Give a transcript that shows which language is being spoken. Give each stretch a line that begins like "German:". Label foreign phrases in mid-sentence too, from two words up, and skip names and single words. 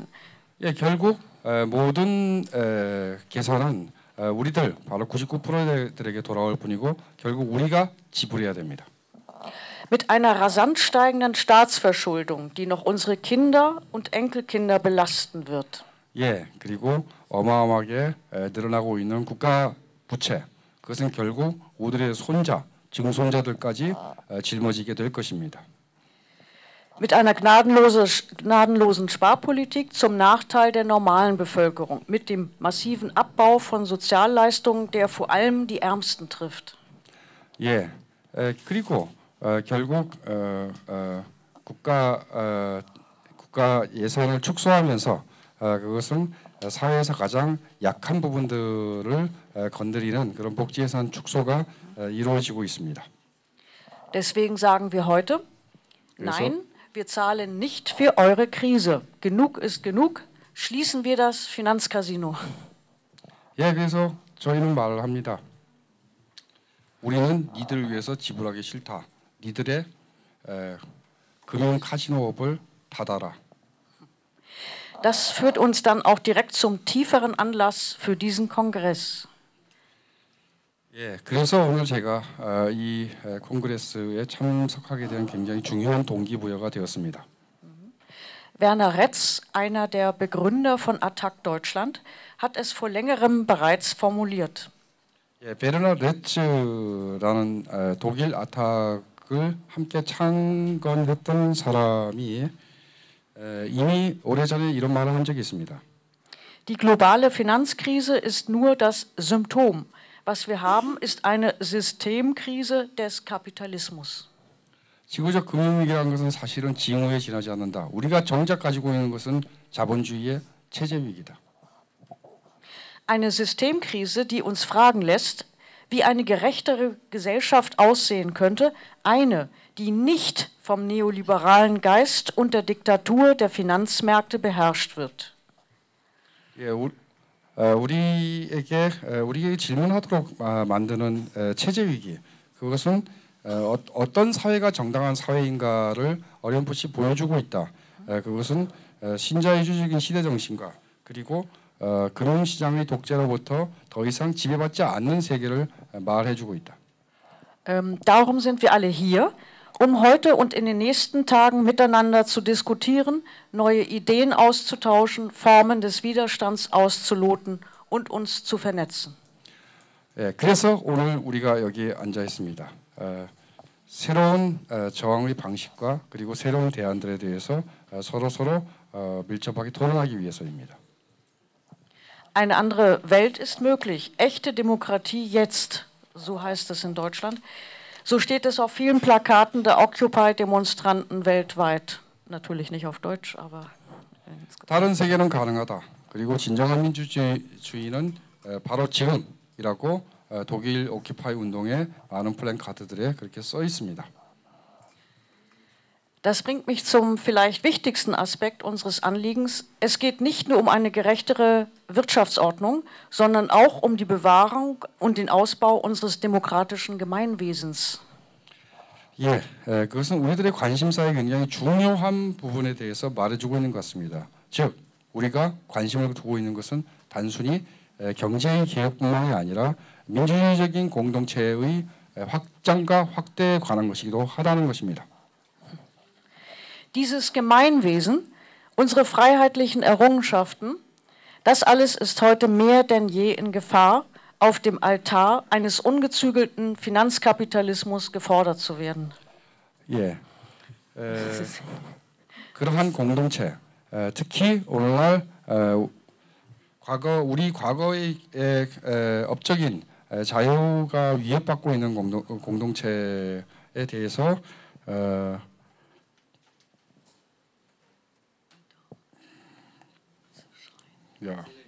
Korean: 예, 결국 모든 계산은 우리들 바로 99%들에게 돌아올 뿐이고 결국 우리가 지불해야 됩니다.
German: Mit einer rasant steigenden Staatsverschuldung, die noch unsere Kinder und Enkelkinder belasten wird.
Korean: 예, 그리고 어마어마하게 늘어나고 있는 국가 부채, 그것은 결국 우리들의 손자, 증손자들까지 짊어지게 될 것입니다.
German: Mit einer gnadenlosen Sparpolitik zum Nachteil der normalen Bevölkerung, mit dem massiven Abbau von Sozialleistungen, der vor allem die Ärmsten trifft.
Korean: 예, 그리고 결국 국가 예산을 축소하면서 그것은 사회에서 가장 약한 부분들을 건드리는 그런 복지 예산 축소가 이루어지고 있습니다.
German: Deswegen sagen wir heute, nein, wir zahlen nicht für eure Krise. Genug ist genug. Schließen wir das Finanzcasino.
Korean: 예, 그래서 저희는 말을 합니다. 우리는 니들을 위해서 지불하기 싫다. 니들의 금융 카지노업을 닫아라.
German: Das führt uns dann auch direkt zum tieferen Anlass für diesen Kongress.
Korean: 예, 그래서 오늘 제가 이 콩그레스에 참석하게 된 굉장히 중요한 동기부여가 되었습니다.
German: Werner Retz, einer der Begründer von Attac Deutschland, hat es vor längerem bereits formuliert.
Korean: 예, 베르나 레츠라는 독일 아탁을 함께 창건했던 사람이 이미 오래전에 이런 말을 한 적이 있습니다.
German: Die globale Finanzkrise ist nur das Symptom. Was wir haben, ist eine Systemkrise des Kapitalismus.
Korean: 지구적 금융위기라는 것은 사실은 징후에 지나지 않는다. 우리가 정작 가지고 있는 것은 자본주의의 체제 위기다.
German: Eine Systemkrise, die uns fragen lässt, wie eine gerechtere Gesellschaft aussehen könnte, eine, die nicht vom neoliberalen Geist und der Diktatur der Finanzmärkte beherrscht wird.
Korean: 예, 우리에게 질문하도록 만드는 체제 위기, 그것은 어떤 사회가 정당한 사회인가를 어렴풋이 보여주고 있다. 그것은 신자유주의적인 시대 정신과 그리고 금융시장의 독재로부터 더 이상 지배받지 않는 세계를 말해주고 있다.
German: Darum sind wir alle hier, um heute und in den nächsten Tagen miteinander zu diskutieren, neue Ideen auszutauschen, Formen des Widerstands auszuloten und uns zu vernetzen.
Korean: 예, 그래서 오늘 우리가 여기에 앉아 있습니다. 새로운 저항의 방식과 그리고 새로운 대안들에 대해서 서로 밀접하게 토론하기 위해서입니다.
German: Eine andere Welt ist möglich. Echte Demokratie jetzt, so heißt es in Deutschland. So steht es auf vielen Plakaten der Occupy-Demonstranten weltweit. Natürlich nicht auf Deutsch, aber
Korean: 다른 세계는 가능하다. 그리고 진정한 민주주의는 바로 지금이라고 독일 오키파이 운동의 많은 플랜카드들에 그렇게 써 있습니다.
German: Das bringt mich zum vielleicht wichtigsten Aspekt unseres Anliegens. Es geht nicht nur um eine gerechtere Wirtschaftsordnung, sondern auch um die Bewahrung und den Ausbau unseres demokratischen Gemeinwesens.
Korean: 예, 그것은 우리들의 관심사에 굉장히 중요한 부분에 대해서 말해주고 있는 것 같습니다. 즉, 우리가 관심을 두고 있는 것은 단순히 경제의 개혁뿐만이 아니라 민주주의적인 공동체의 확장과 확대에 관한 것이기도 하다는 것입니다.
German: Dieses Gemeinwesen, unsere freiheitlichen Errungenschaften, das alles ist heute mehr denn je in Gefahr, auf dem Altar eines ungezügelten Finanzkapitalismus gefordert zu werden.
Korean: 예, 그러한 공동체, 특히 오늘날 우리 과거의 업적인 자유가 위협받고 있는 공동체에 대해서 Ja.